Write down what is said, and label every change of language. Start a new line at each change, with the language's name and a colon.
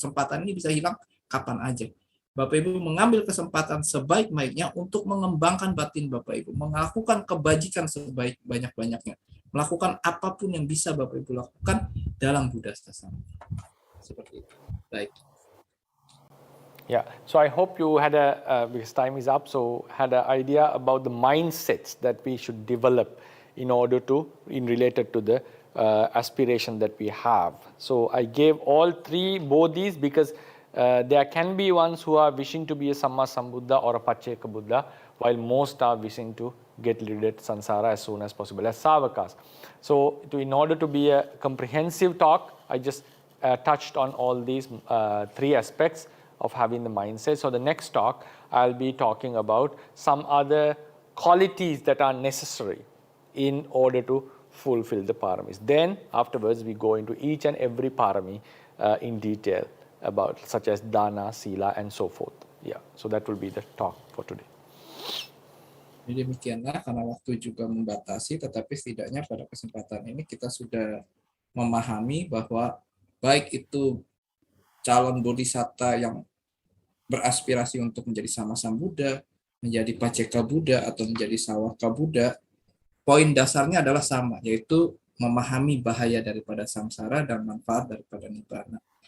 Indonesian: Kesempatan ini bisa hilang kapan aja. Bapak Ibu mengambil kesempatan sebaik-baiknya untuk mengembangkan batin Bapak Ibu, melakukan kebajikan sebaik banyak-banyaknya, melakukan apapun yang bisa Bapak Ibu lakukan dalam Buddha Sasana. Seperti itu. Baik.
English: Yeah, so I hope you had because time is up, so had an idea about the mindsets that we should develop in order to, related to the aspiration that we have. So I gave all three bodhis because there can be ones who are wishing to be a Samma Sambuddha or a Pacceka Buddha, while most are wishing to get rid of samsara as soon as possible, as savakas. So in order to be a comprehensive talk, I just touched on all these three aspects of having the mindset. So the next talk, I'll be talking about some other qualities that are necessary in order to fulfill the paramis. Then afterwards, we go into each and every parami in detail about such as dana, sila, and so forth. Yeah, so that will be the talk for today.
Indonesian: Jadi demikianlah, karena waktu juga membatasi, tetapi setidaknya pada kesempatan ini kita sudah memahami bahwa baik itu calon bodhisatta yang beraspirasi untuk menjadi Sama Sambuddha, menjadi Pacceka Buddha, atau menjadi Sawaka Buddha, poin dasarnya adalah sama, yaitu memahami bahaya daripada samsara dan manfaat daripada nibbana.